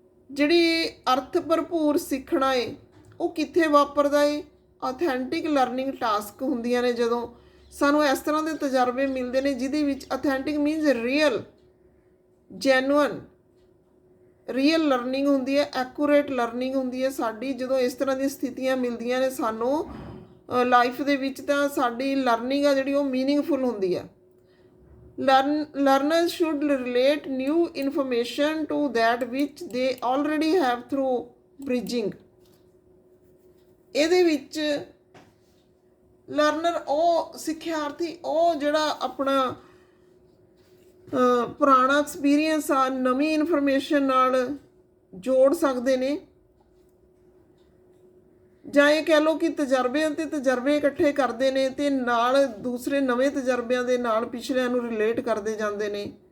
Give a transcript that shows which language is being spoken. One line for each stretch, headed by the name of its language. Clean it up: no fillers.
Punjabi: ਜਿਹੜੀ ਅਰਥ ਭਰਪੂਰ ਸਿੱਖਣਾ ਹੈ ਉਹ ਕਿੱਥੇ ਵਾਪਰਦਾ ਹੈ, ਅਥੈਂਟਿਕ ਲਰਨਿੰਗ ਟਾਸਕ ਹੁੰਦੀਆਂ ਨੇ ਜਦੋਂ ਸਾਨੂੰ ਇਸ ਤਰ੍ਹਾਂ ਦੇ ਤਜਰਬੇ ਮਿਲਦੇ ਨੇ ਜਿਹਦੇ ਵਿੱਚ
English: authentic means real, genuine,
Punjabi: real learning ਹੁੰਦੀ ਹੈ, ਐਕੂਰੇਟ ਲਰਨਿੰਗ ਹੁੰਦੀ ਹੈ ਸਾਡੀ। ਜਦੋਂ ਇਸ ਤਰ੍ਹਾਂ ਦੀਆਂ ਸਥਿਤੀਆਂ ਮਿਲਦੀਆਂ ਨੇ ਸਾਨੂੰ ਲਾਈਫ ਦੇ ਵਿੱਚ, ਤਾਂ ਸਾਡੀ ਲਰਨਿੰਗ ਆ ਜਿਹੜੀ ਉਹ ਮੀਨਿੰਗਫੁਲ ਹੁੰਦੀ ਹੈ।
English: Learners should relate new information to that which they already have through bridging।
Punjabi: ਇਹਦੇ ਵਿੱਚ ਲਰਨਰ ਉਹ ਸਿੱਖਿਆਰਥੀ ਉਹ ਜਿਹੜਾ ਆਪਣਾ ਪੁਰਾਣਾ ਐਕਸਪੀਰੀਅੰਸ ਆ ਨਵੀਂ ਇਨਫੋਰਮੇਸ਼ਨ ਨਾਲ ਜੋੜ ਸਕਦੇ ਨੇ, ਜਾਂ ਇਹ ਕਹਿ ਲਓ ਕਿ ਤਜਰਬੇ ਅਤੇ ਤਜਰਬੇ ਇਕੱਠੇ ਕਰਦੇ ਨੇ ਅਤੇ ਨਾਲ ਦੂਸਰੇ ਨਵੇਂ ਤਜਰਬਿਆਂ ਦੇ ਨਾਲ ਪਿਛਲਿਆਂ ਨੂੰ ਰਿਲੇਟ ਕਰਦੇ ਜਾਂਦੇ ਨੇ।